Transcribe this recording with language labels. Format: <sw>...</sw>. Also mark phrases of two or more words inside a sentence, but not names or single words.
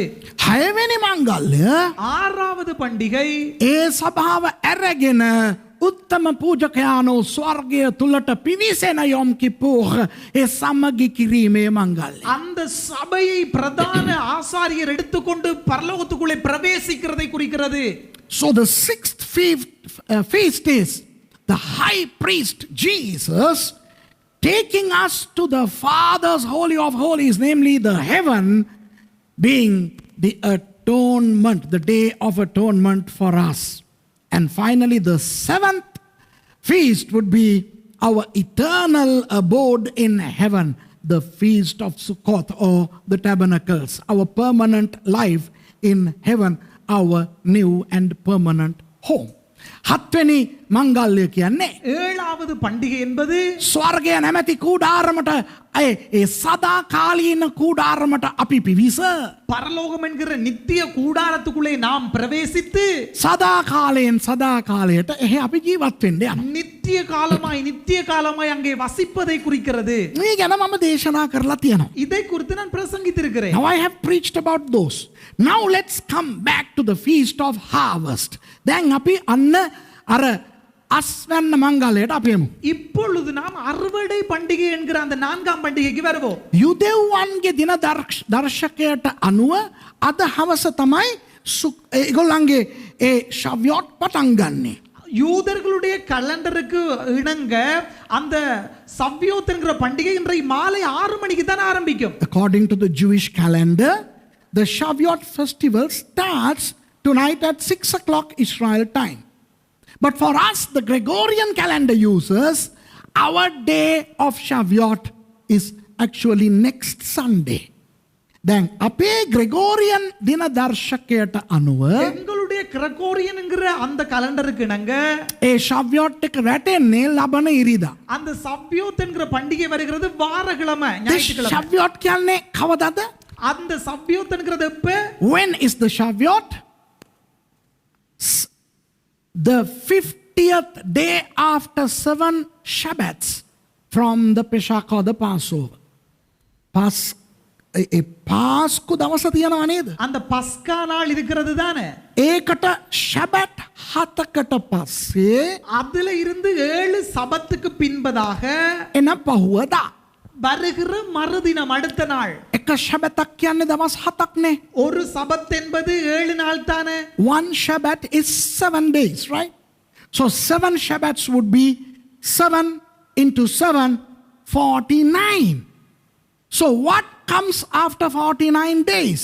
<si>හයවෙනි මංගල්‍ය</si> <ta>ஆறாவது பண்டிகை</ta> <si>ඒ සභාව ඇරගෙන උත්තම පූජකයානෝ ස්වර්ගය තුලට පිවිසෙන යොම් කිපුර් ඒ සමගි කිරීමේ මංගල්‍ය.</si> <ta>அந்த சபையை பிரதான ஆசாரியர் எடுத்துக்கொண்டு பரலோகத்துக்குள்ளே பிரவேசிக்கிறதை குறிக்கிறது.</ta> <en>So the sixth feast is the high priest Jesus taking us to the Father's holy of holies, namely the heaven, being the atonement, the day of atonement for us. And finally, the 7th feast would be our eternal abode in heaven, the feast of Sukkot or the tabernacles, our permanent life in heaven, our new and permanent home.</en> <si>හත්වෙනි මංගල්‍ය කියන්නේ</si> <ta>ஏழாவது பண்டிகை என்பது</ta> <si>ස්වර්ගය නැමැති කූඩාරමට ඒ සදා කාලීන කූඩාරමට අපි පිවිස</si> <ta>பரலோகம் என்கிற நித்திய கூடாரத்துக்குள்ளே நாம் பிரவேசித்து</ta> <si>සදා කාලයෙන් සදා කාලයට එහි අපි ජීවත් වෙන්න යනවා.</si> <ta>நித்திய காலமாய் அங்கே வசிப்பதை குறிக்கிறது.</ta> <si>මේ ගැන මම දේශනා කරලා තියෙනවා.</si> <ta>இதை குறித்து நான் பிரசங்கித்திருக்கிறேன்.</ta> <en>Now I have preached about those. Now let's come back to the feast of harvest.</en> <si>දැන් අපි අන්න අර අස්වැන්න මංගලයට අපි යමු.</si> <ta>இப்பொழுது நாம் அறுவடை பண்டிகை என்கிற அந்த 4ஆம் பண்டிகைக்கு வருவோம்.</ta> <si>යුදෙව්වන්ගේ දින දර්ශකයට අනුව අද හවස තමයි ඒගොල්ලන්ගේ ඒ ශව්‍යොත් පටන් ගන්නෙ.</si> <ta>யூதர்களுடைய கலண்டருக்கு இணங்க அந்த சவ்யோத் என்கிற பண்டிகை இன்றைய மாலை 6 மணிக்கு தான் ஆரம்பிக்கும்.</ta> <en>According to the Jewish calendar, the Shavuot festival starts tonight at 6 o'clock Israel time. But for us, the Gregorian calendar users, our day of Shavuot is actually next Sunday.</en> <si>Then අපේ Gregorian දින දර්ශකයට අනුව</si> <ta>எங்களுடைய கிரகோரியன் என்கிற அந்த கலண்டருக்கு இணங்க</ta> <si>ඒ Shavuot එක රැටෙන්නේ ලබන ඉරිදා.</si> <ta>அந்த சவ்யோத் என்கிற பண்டிகை வருகிறது வாரக்கிழமை,</ta> <en>The</en> <ta>ஞாயிற்றுக்கிழமை.</ta> <si>Shavuot කියන්නේ කවදද?</si> <ta>அந்த சவ்யோத் என்கிறது எப்ப?</ta> <en>When is the Shavuot? The 50th day after 7 Shabbats from the Pesach or the Passover.</en> <si>පාස්කු දවස තියෙනවා නේද?</si> <ta>அந்த பஸ்கா நாள் இருக்கிறது தானே.</ta> <si>ඒකට ශැබට් 7කට පස්සේ</si> <ta>அதுல இருந்து 7 சபத்துக்கு பின்பதாக</ta> <si>එන පහුවදා.</si> <ta>வருகிற மறுதினம் அடுத்த நாள்.</ta> <si>එක ශැබතක් කියන්නේ දවස් 7ක්නේ.</si> <ta>ஒரு சபத் என்பது 7 நாள் தானே.</ta> <en>One Shabbat is 7 days, right? So 7 Shabbats would be 7 into 7, 49. So what comes after 49 days?</en>